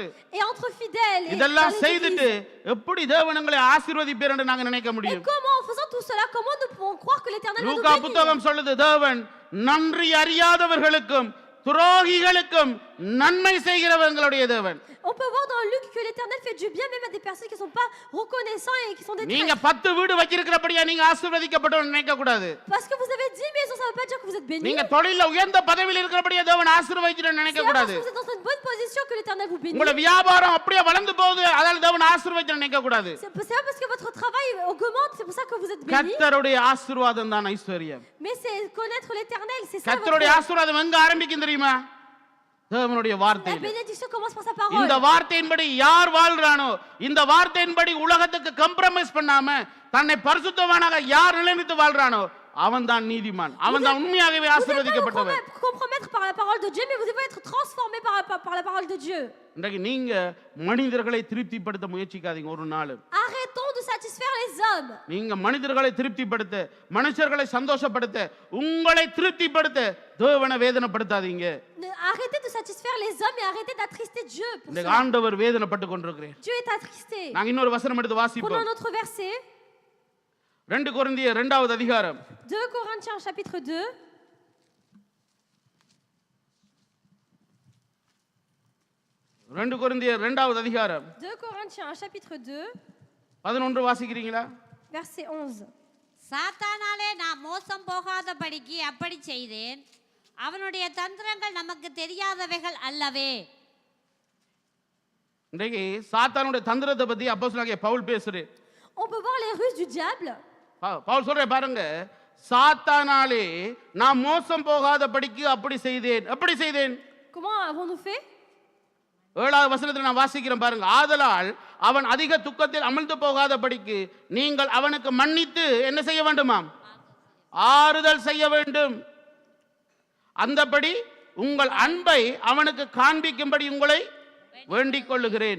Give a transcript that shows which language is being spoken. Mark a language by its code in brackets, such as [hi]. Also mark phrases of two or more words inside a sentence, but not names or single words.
[fr] Et entre fidèles. Et [ta] இதெல்லாம் [fr] dans les [ta] செய்துட்டு [fr] églises. [ta] எப்படி தேவன் எங்களை ஆசீர்வதிப்பார் என்று நாங்க நினைக்க [fr] Et [ta] முடியும்? [fr] comment, en faisant tout cela, comment nous pouvons croire que l'Éternel va nous [ta] லூக்கா [fr] bénir? [ta] புத்தகம் சொல்லுது தேவன் நன்றி அறியாதவர்களுக்கும் துரோகிகளுக்கும் நன்மை செய்கிறவர்களுடைய தேவன். [fr] On peut voir dans Luc que l'Éternel fait du bien même à des personnes qui ne sont pas reconnaissants et qui sont des [ta] நீங்க [fr] traîtres. [ta] 10 வீடு வச்சிருக்கிறபடியா நீங்க ஆசீர்வதிக்கப்பட்டவன்னு நினைக்க கூடாது. [fr] Parce que vous avez 10 maisons, ça ne veut pas dire que vous êtes bénis. [ta] நீங்க தொழில்ல உயர்ந்த பதவியில் இருக்கிறபடியா தேவன் ஆசீர்வதிக்கிறன்னு நினைக்க [fr] C'est pas parce [ta] கூடாது. [fr] que vous êtes dans une bonne position que l'Éternel vous bénit. [ta] உங்களோட வியாபாரம் அப்படியே வளர்ந்து போகுது அதால தேவன் ஆசீர்வதிக்கிறன்னு நினைக்க கூடாது. [fr] C'est pas parce que votre travail augmente, c'est pour ça que vous êtes bénis. [ta] கர்த்தருடைய ஆசீர்வாதம் தான் ஐஸ்வரியம். [fr] Mais c'est connaître l'Éternel, c'est ça. [ta] கர்த்தருடைய ஆசீர்வாதம் எங்க ஆரம்பிக்கும் தெரியுமா? தேவனுடைய [fr] La [ta] வார்த்தையில. [fr] bénédiction commence par sa parole. [ta] இந்த வார்த்தையின்படி யார் வாழ்றானோ இந்த வார்த்தையின்படி உலகத்துக்கு கம்ப்ரமைஸ் பண்ணாம தன்னை பரிசுத்தவானாக யார் நிலைநிறுத்தி வாழ்றானோ அவன் தான் நீதிமான், அவன் தான் உண்மையாகவே [fr] Vous n'êtes pas [ta] ஆசீர்வதிக்கப்பட்டவன். [fr] vous compromettre par la parole de Dieu, mais vous devez être transformé par la parole de Dieu. [ta] இன்றைக்கு நீங்க மனிதர்களை திருப்திப்படுத்த முயற்சிக்காதீங்க ஒரு நாள். [fr] Arrêtons de satisfaire les hommes. [ta] நீங்க மனிதர்களை திருப்திப்படுத்த மனுஷர்களை சந்தோஷப்படுத்த உங்களை திருப்திப்படுத்த தேவனை வேதனைப்படுத்தாதீங்க. Arrêtez de satisfaire les hommes et arrêtez d'attrister Dieu. [fr] Pour [ta] இந்த [fr] cela. [ta] ஆண்டவர் வேதனைப்பட்டு கொண்டிருக்கிறேன். [fr] Dieu est attristé. [ta] நாங்க இன்னொரு வசனம் எடுத்து [fr] Prenons [ta] வாசிப்போம். [fr] un autre verset. [ta] 2 கொரிந்தியர் 2வது அதிகாரம் [fr] 2 Corinthiens chapitre 2. [ta] 2 கொரிந்தியர் 2வது அதிகாரம் [fr] 2 Corinthiens chapitre 2, [ta] 11 வாசிக்கிறீங்களா? [fr] verset 11. [ta] சாத்தானாலே நான் மோசம் போகாதபடிக்கு அப்படி செய்தேன். அவனுடைய தந்திரங்கள் நமக்கு தெரியாதவைகள் அல்லவே. இன்றைக்கு சாத்தானுடைய தந்திரத்தை பத்தி அப்போஸ்தலனாகிய பவுல் பேசுறார். [fr] On peut voir les ruses du diable. [ta] பவுல் சொல்ற பாருங்க, சாத்தானாலே நான் மோசம் போகாதபடிக்கு அப்படி செய்தேன். எப்படி செய்தேன்? [fr] Comment avons-nous fait? [ta] 7வது வசனத்தில் நான் வாசிக்கிறேன் பாருங்க. ஆதலால் அவன் அதிக துக்கத்தில் அமிழ்ந்து போகாதபடிக்கு நீங்கள் அவனுக்கு மன்னித்து என்ன செய்ய வேண்டுமாம்? ஆறுதல் செய்ய வேண்டும். அந்தபடி உங்கள் அன்பை அவனுக்கு காண்பிக்கும்படி உங்களை வேண்டிக் கொள்ளுகிறேன்.